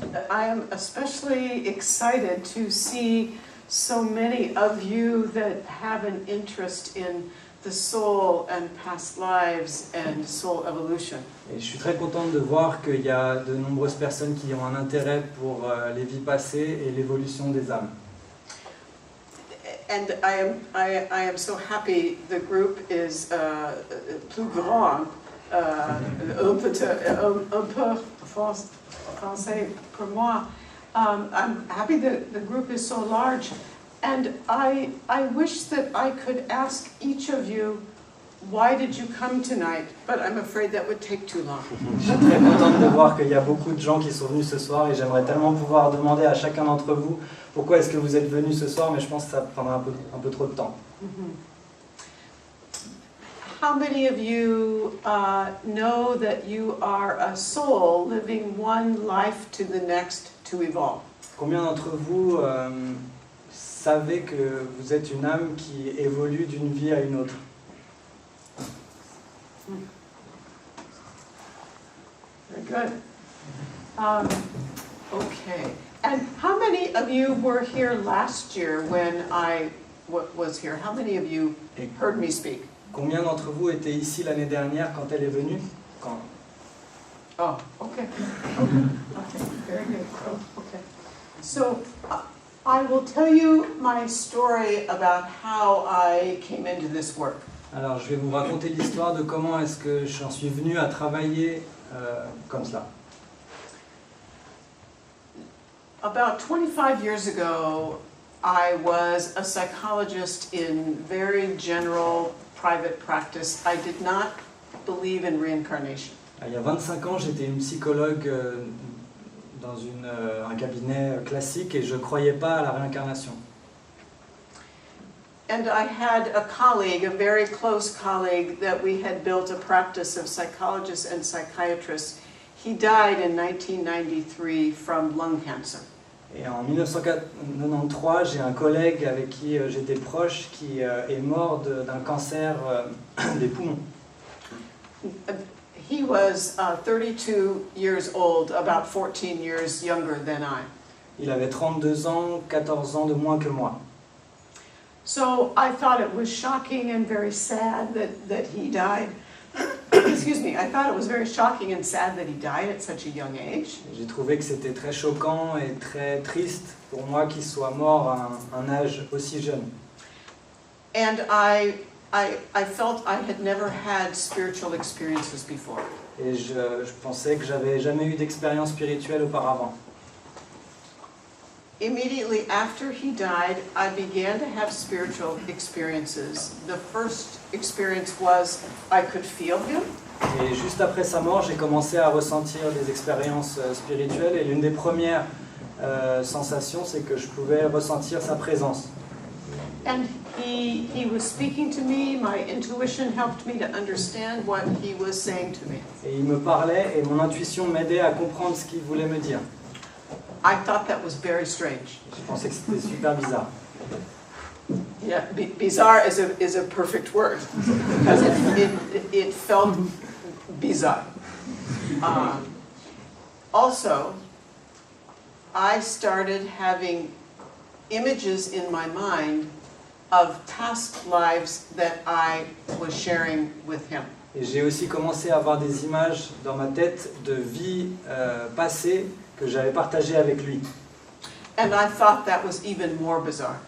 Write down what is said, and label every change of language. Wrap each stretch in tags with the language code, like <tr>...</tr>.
<en>I am especially excited to see so many of you that have an interest in the soul and past lives and soul evolution.</en> <fr>Et je suis très contente de voir qu'il y a de nombreuses personnes qui ont un intérêt pour les vies passées et l'évolution des âmes.</fr> <en>And I am so happy the group is</en> <fr>plus grand, un peu français pour moi.</fr> <en>I'm happy that the group is so large, and I wish that I could ask each of you, why did you come tonight? But I'm afraid that would take too long.</en> <fr>Je suis très contente de voir qu'il y a beaucoup de gens qui sont venus ce soir et j'aimerais tellement pouvoir demander à chacun d'entre vous pourquoi est-ce que vous êtes venus ce soir, mais je pense que ça prendra un peu trop de temps.</fr> <en>How many of you know that you are a soul living one life to the next to evolve?</en> <fr>Combien d'entre vous savez que vous êtes une âme qui évolue d'une vie à une autre?</fr> <en>Very good. Okay. And how many of you were here last year when I was here? How many of you heard me speak?</en> <fr>Combien d'entre vous étaient ici l'année dernière quand elle est venue? Quand?</fr> <en>Oh, okay. Okay, very good. Oh, okay. So, I will tell you my story about how I came into this work.</en> <fr>Alors, je vais vous raconter l'histoire de comment est-ce que j'en suis venu à travailler comme cela.</fr> <en>About 25 years ago, I was a psychologist in very general private practice. I did not believe in reincarnation.</en> <fr>Il y a 25 ans, j'étais une psychologue dans un cabinet classique et je ne croyais pas à la réincarnation.</fr> <en>And I had a colleague, a very close colleague, that we had built a practice of psychologists and psychiatrists. He died in 1993 from lung cancer.</en> <fr>Et en 1993, j'ai un collègue avec qui j'étais proche qui est mort d'un cancer des poumons.</fr> <en>He was 32 years old, about 14 years younger than I.</en> <fr>Il avait 32 ans, 14 ans de moins que moi.</fr> <en>So I thought it was shocking and very sad that he died. Excuse me, I thought it was very shocking and sad that he died at such a young age.</en> <fr>J'ai trouvé que c'était très choquant et très triste pour moi qu'il soit mort à un âge aussi jeune.</fr> <en>And I I felt I had never had spiritual experiences before.</en> <fr>Et je pensais que j'avais jamais eu d'expérience spirituelle auparavant.</fr> <en>Immediately after he died, I began to have spiritual experiences. The first experience was I could feel him.</en> <fr>Et juste après sa mort, j'ai commencé à ressentir des expériences spirituelles. Et l'une des premières sensations, c'est que je pouvais ressentir sa présence.</fr> <en>And he was speaking to me. My intuition helped me to understand what he was saying to me.</en> <fr>Et il me parlait et mon intuition m'aidait à comprendre ce qu'il voulait me dire.</fr> <en>I thought that was very strange.</en> <fr>Je pensais que c'était super bizarre.</fr> <en>Yeah, bizarre is a perfect word because it felt bizarre. Also, I started having images in my mind of past lives that I was sharing with him.</en> <fr>Et j'ai aussi commencé à avoir des images dans ma tête de vies passées que j'avais partagées avec lui.</fr> <en>And I thought that was even more bizarre.</en>